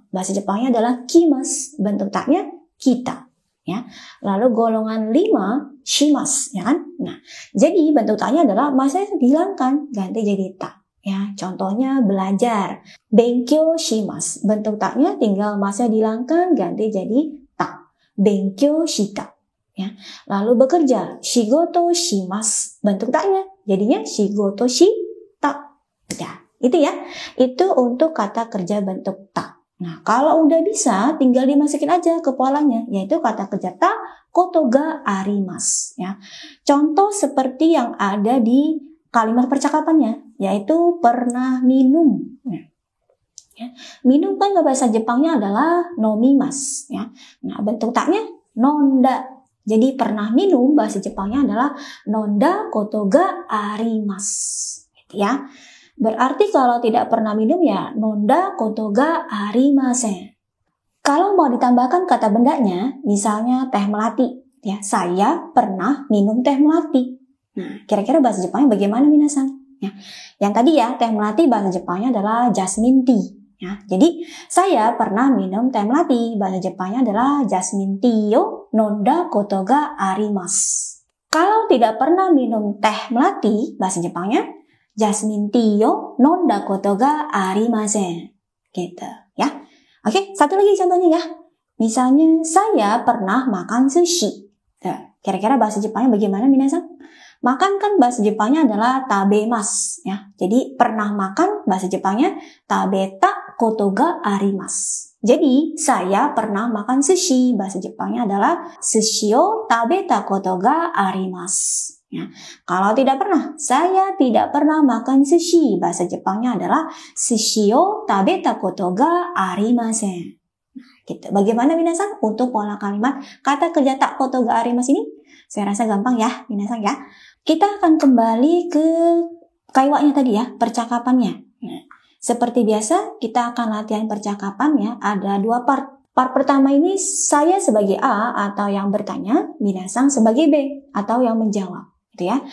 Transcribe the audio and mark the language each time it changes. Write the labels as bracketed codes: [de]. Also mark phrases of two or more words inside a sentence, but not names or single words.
[id] Bahasa Jepangnya adalah kimas, bentuk taknya kita. Ya. Lalu golongan 5, shimas, ya kan? Nah, jadi bentuk taknya adalah masih dihilangkan, ganti jadi ta. Ya, contohnya belajar, [ja] 勉強します, [id] bentuk taknya tinggal masih dihilangkan, ganti jadi ta. [ja] 勉強した. [id] Ya. Lalu bekerja, [ja] 仕事します, [id] bentuk taknya jadinya [ja] 仕事した. [id] Ya, itu ya. Itu untuk kata kerja bentuk ta. Nah, kalau udah bisa tinggal dimasukin aja ke polanya, yaitu kata kerja [ja] たことがあります, [id] ya. Contoh seperti yang ada di kalimat percakapannya, yaitu pernah minum. Ya. Minum kan bahasa Jepangnya adalah nomimasu, ya. Nah, bentuk taknya nonda. Jadi pernah minum bahasa Jepangnya adalah [ja] 飲んだことがあります, [id] gitu ya. Berarti kalau tidak pernah minum ya [ja] 飲んだことがありません. [id] Kalau mau ditambahkan kata bendanya, misalnya teh melati, ya, saya pernah minum teh melati. Nah, kira-kira bahasa Jepangnya bagaimana minasan? Ya. Yang tadi ya, teh melati bahasa Jepangnya adalah [en] jasmine tea. [id] Ya, jadi saya pernah minum teh melati, bahasa Jepangnya adalah [en] jasmine tea [ja] を飲んだことがあります. [id] Kalau tidak pernah minum teh melati, bahasa Jepangnya [en] jasmine tea [ja] を飲んだことがありません. [id] Gitu ya. Oke, satu lagi contohnya ya. Misalnya saya pernah makan sushi. Nah, kira-kira bahasa Jepangnya bagaimana minasan? Makan kan bahasa Jepangnya adalah tabemas, ya. Jadi pernah makan bahasa Jepangnya [ja] 食べたことがあります. [id] Jadi saya pernah makan sushi, bahasa Jepangnya adalah [ja] 寿司を食べたことがあります. [id] Ya. Kalau tidak pernah, saya tidak pernah makan sushi, bahasa Jepangnya adalah [ja] 寿司を食べたことがありません. [id] Gitu. Bagaimana minasan untuk pola kalimat kata kerja [ja] たことがあります [id] ini? Saya rasa gampang ya minasan ya. Kita akan kembali ke kaiwanya tadi ya, percakapannya. Nah, seperti biasa kita akan latihan percakapannya, ada 2 part. Part pertama ini saya sebagai A atau yang bertanya, minasan sebagai B atau yang menjawab, gitu ya.